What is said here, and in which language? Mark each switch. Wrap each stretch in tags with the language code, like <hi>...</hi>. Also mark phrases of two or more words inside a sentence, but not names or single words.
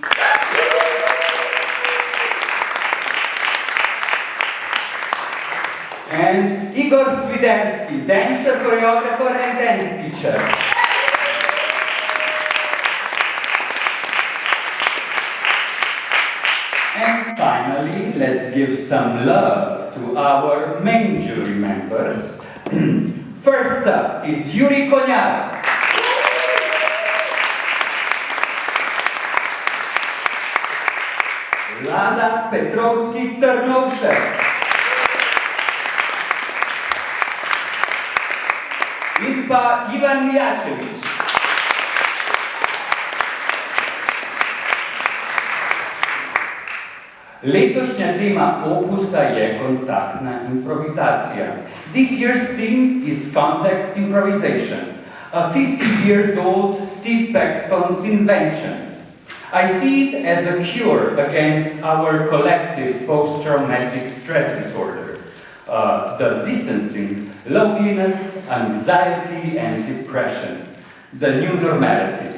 <en>And Igor Swiderski, dancer, choreographer and dance teacher. And finally, let's give some love to our main jury members. First up is Yuri Konyar. Lada Petrovski-Trnovšek.</en> <sl>In pa Ivan Mijačević. Letošnja tema Opusa je kontaktna improvizacija.</sl> <en>This year's theme is contact improvisation, a 50 years old Steve Paxton's invention. I see it as a cure against our collective post-traumatic stress disorder, the distancing, loneliness, anxiety, and depression, the new normality.</en>